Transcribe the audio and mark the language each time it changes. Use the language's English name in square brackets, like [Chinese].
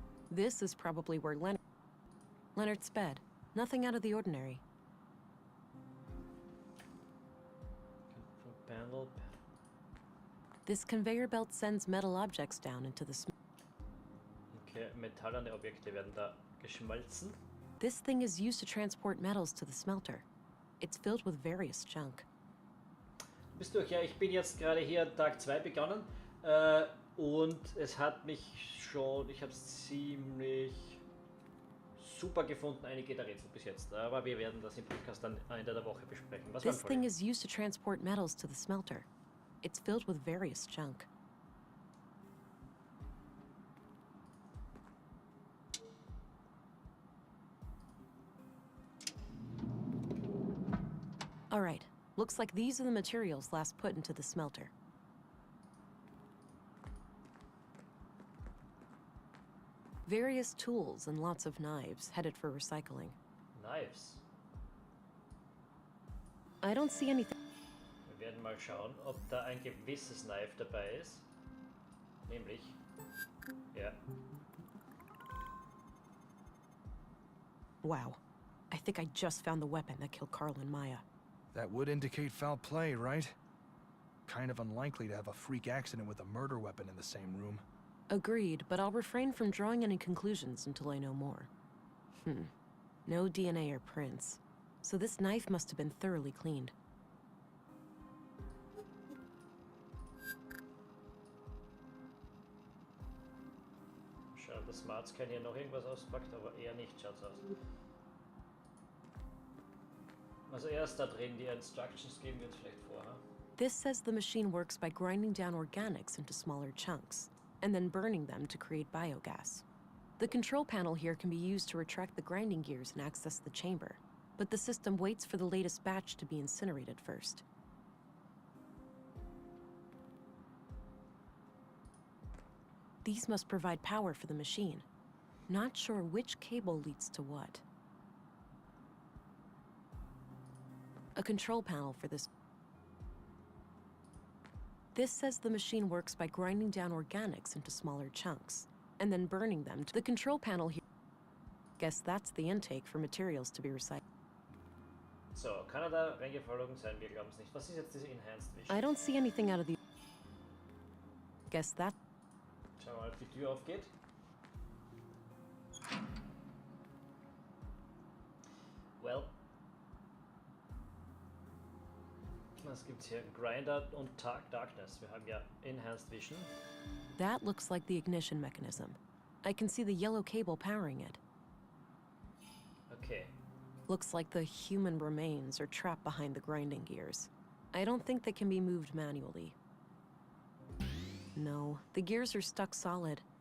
[English] This is probably where Leonard's bed. Nothing out of the ordinary. Panel. This conveyor belt sends metal objects down into the [German] Okay, metallene Objekte werden da geschmolzen. [English] This thing is used to transport metals to the smelter. It's filled with various junk. [German] Bist durch, ja, ich bin jetzt gerade hier Tag 2 begonnen und es hat mich schon, ich habe es ziemlich super gefunden, einige der Rätsel bis jetzt, aber wir werden das im Podcast dann Ende der Woche besprechen. Was [English] This [German] war [English] thing is used to transport metals to the smelter. It's filled with various junk. All right, looks like these are the materials last put into the smelter. Various tools and lots of knives headed for recycling. Knives. I don't see anything. [German] Wir werden mal schauen, ob da ein gewisses Knife dabei ist. Nämlich, ja. [English] Wow, I think I just found the weapon that killed Carl and Maya. That would indicate foul play, right? Kind of unlikely to have a freak accident with a murder weapon in the same room. Agreed, but I'll refrain from drawing any conclusions until I know more. No DNA or prints. so this knife must have been thoroughly cleaned. [German] Schade, dass Smartscan hier noch irgendwas auspackt, aber eher nicht, schaut's aus. Also erst da drin die Instructions geben wir uns vielleicht vor, ha? [English] This says the machine works by grinding down organics into smaller chunks, and then burning them to create biogas. The control panel here can be used to retract the grinding gears and access the chamber, but the system waits for the latest batch to be incinerated first. These must provide power for the machine. Not sure which cable leads to what. A control panel for this. This says the machine works by grinding down organics into smaller chunks, and then burning them to the control panel here. Guess that's the intake for materials to be recycled. [German] So, Kanada reingeflogen sein, wir glauben es nicht. Was ist jetzt diese Enhanced Vision? [English] I don't see anything out of the... Guess that... [German] Schauen wir mal, ob die Tür aufgeht. [English] Well. [German] Was gibt's hier? Grinder und Darkness. Wir haben ja Enhanced Vision. [English] That looks like the ignition mechanism. I can see the yellow cable powering it. Okay. Looks like the human remains are trapped behind the grinding gears. I don't think they can be moved manually. No, the gears are stuck solid.